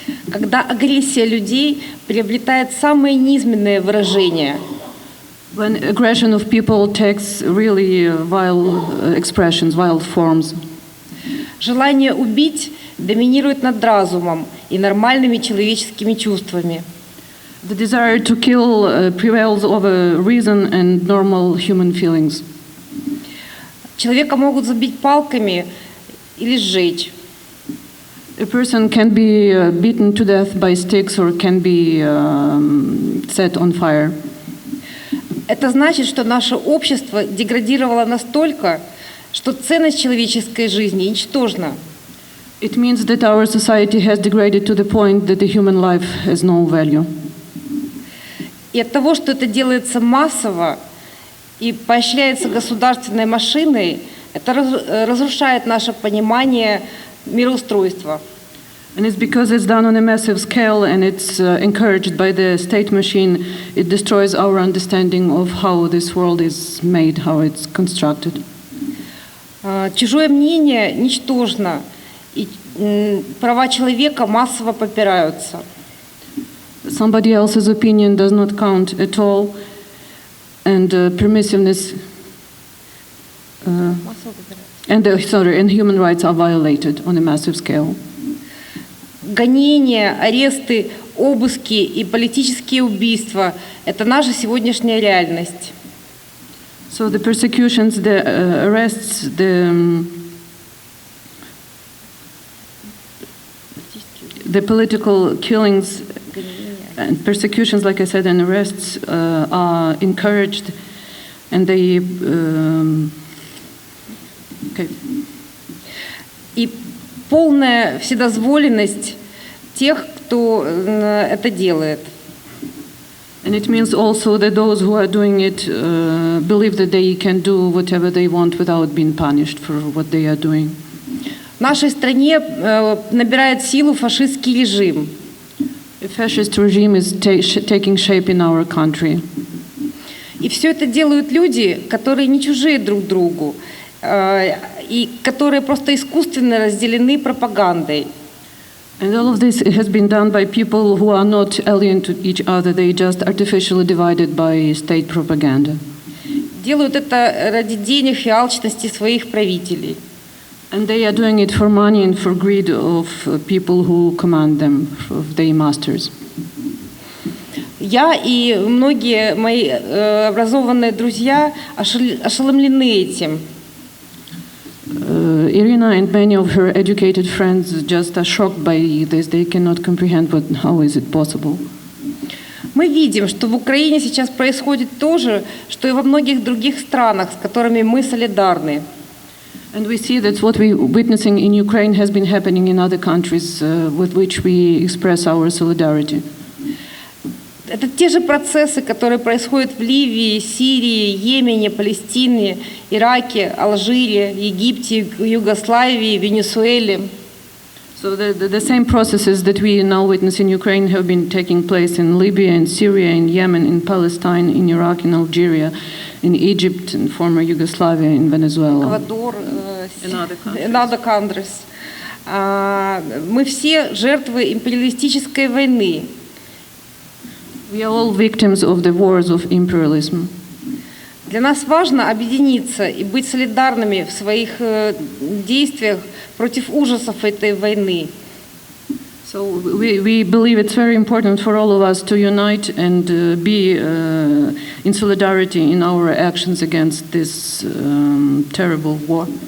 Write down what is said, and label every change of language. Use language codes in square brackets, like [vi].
[ru] Когда агрессия людей приобретает самые низменные выражения. [en] When aggression of people takes really vile expressions, vile forms. [ru] Желание убить доминирует над разумом и нормальными человеческими чувствами. [en] The desire to kill prevails over reason and normal human feelings. [ru] Человека могут забить палками или сжечь. [en] A person can be beaten to death by sticks or can be set on fire. [ru] Это значит, что наше общество деградировало настолько, что ценность человеческой жизни ничтожна. [en] It means that our society has degraded to the point that the human life has no value. [ru] И от того, что это делается массово и поощряется государственной машиной, это разрушает наше понимание мироустройства. [en] And it's because it's done on a massive scale and it's encouraged by the state machine, it destroys our understanding of how this world is made, how it's constructed. [ru] Чужое мнение ничтожно, и права человека массово попираются. [en] Somebody else's opinion does not count at all, and permissiveness and human rights are violated on a massive scale. [ru] Гонения, аресты, обыски и политические убийства – это наша сегодняшняя реальность. [en] So the persecutions, the arrests, the political killings and persecutions, like I said, and arrests are encouraged, and they. Okay. [ru] И полная вседозволенность тех, кто это делает. [en] And it means also that those who are doing it believe that they can do whatever they want without being punished for what they are doing. [ru] В нашей стране набирает силу фашистский режим. [en] A fascist regime is taking shape in our country. [ru] И все это делают люди, которые не чужие друг другу, и которые просто искусственно разделены пропагандой. [en] And all of this has been done by people who are not alien to each other. They just artificially divided by state propaganda. [ru] Делают это ради денег и алчности своих правителей. [en] And they are doing it for money and for greed of people who command them, of their masters. [ru] Я и многие мои образованные друзья ошеломлены этим. [en] Irina and many of her educated friends just are shocked by this. They cannot comprehend how is it possible. [ru] Мы видим, что в Украине сейчас происходит то же, что и во многих других странах, с которыми мы солидарны. [en] And we see that what we're witnessing in Ukraine has been happening in other countries with which we express our solidarity. [ru] Это те же процессы, которые происходят в Ливии, Сирии, Йемене, Палестине, Ираке, Алжире, Египте, Югославии, Венесуэле. [en] So the same processes that we now witness in Ukraine have been taking place in Libya, in Syria, in Yemen, in Palestine, in Iraq, in Algeria, in Egypt, in former Yugoslavia, in Venezuela. Эквадор, in other countries. [ru] Мы все жертвы империалистической войны. [en] We are all victims of the wars of imperialism. [ru] Для нас важно объединиться и быть солидарными в своих действиях против ужасов этой войны. [en] So we believe it's very important for all of us to unite and be in solidarity in our actions against this terrible war.